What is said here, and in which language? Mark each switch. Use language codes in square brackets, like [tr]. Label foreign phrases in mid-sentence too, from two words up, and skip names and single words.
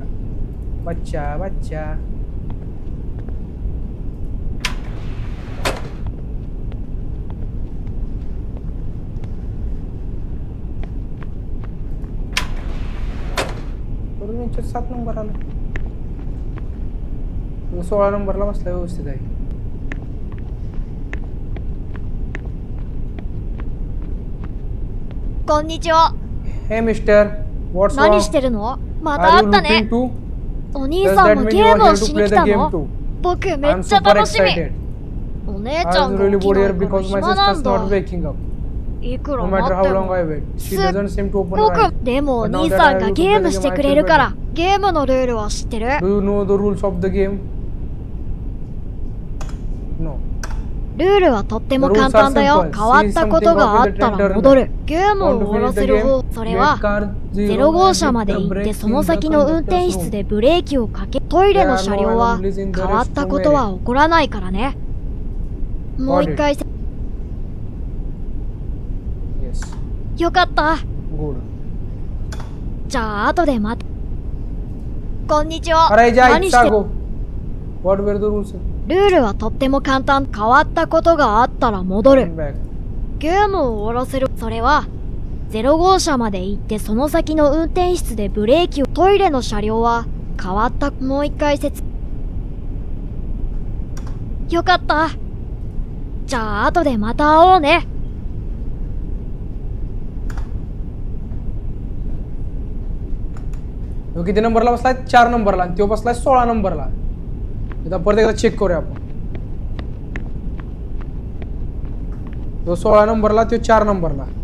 [mr] बच्चा करून 7 नंबर आला. 16 नंबरला बसला व्यवस्थित आहे. [en] Hey mister what's wrong. [ja] 何してるの？また会ったね。お兄さんもゲームをしに来たの？僕めっちゃ楽しみ。お姉ちゃんが起きないから暇なんだ。いくら待ってもすっごく。でもお兄さんがゲームしてくれるからゲームのルールは知ってる？ [en] Do you know the rules of the game? No. [ja] ルールはとっても簡単だよ。変わったことがあったら戻る。ゲームを終わらせる方、それは0号車まで行ってその先の運転室でブレーキをかけ、トイレの車両は変わったことは起こらないからね。もう一回。よかった。じゃあ後でまた。こんにちは。何してる？ [en] What were the rules? [ja] ルールはとっても簡単。変わったことがあったら戻る。ゲームを終わらせる。それは0号車まで行ってその先の運転室でブレーキを。トイレの車両は変わった。もう一回よかった。じゃあ後でまた会おうね。 [mr] किती नंबरला बसलाय. 4 नंबरला. आणि तो बसलाय 16 नंबरला. आता परत एकदा चेक करूया आपण. तो 16 नंबरला, तो 4 नंबरला.